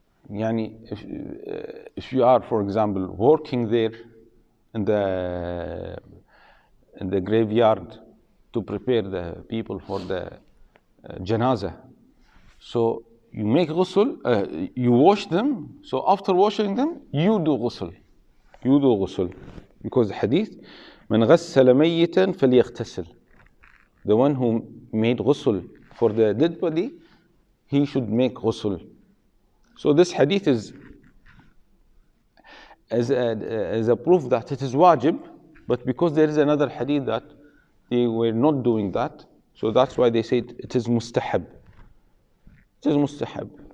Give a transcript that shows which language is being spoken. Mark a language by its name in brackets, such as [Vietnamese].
[English] Yani if you are, for example, working there in the graveyard to prepare the people for the janazah, so you make ghusl, you wash them. So after washing them, you do ghusl. You do ghusl. Because the hadith, [Arabic] من غسل ميتا فليغتسل. [English] The one who made ghusl for the dead body, he should make ghusl. So this hadith is as a proof that it is wajib, but because there is another hadith that they were not doing that, so that's why they say it is mustahab. It is mustahab.